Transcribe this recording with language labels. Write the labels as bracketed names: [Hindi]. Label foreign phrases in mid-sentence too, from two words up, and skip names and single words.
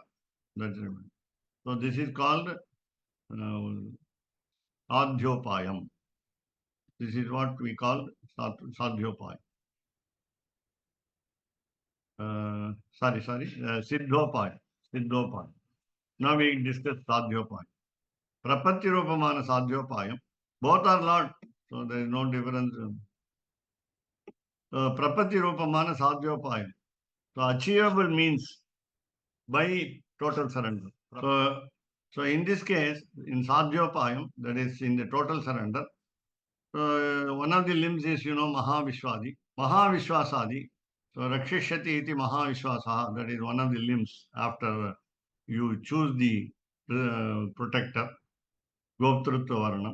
[English] So this is called sadhyopayam. This is what we call sadhyopayam. Siddhopaya. Now we discuss sadhyopaya. [Tamil] Prapatti rupamana sadhyopayam. [English] Both are Lord, so there is no difference. [Tamil] Prapatti rupamana sadhyopayam. [English] So achievable means by total surrender. So in this case, in sadhyopayam, that is in the total surrender, one of the limbs is, Mahavishwasadi. [Sanskrit] So Rakshishyati iti Mahavishwasaha, [English] that is one of the limbs after you choose the protector, [Sanskrit] Goptrutva Varnam.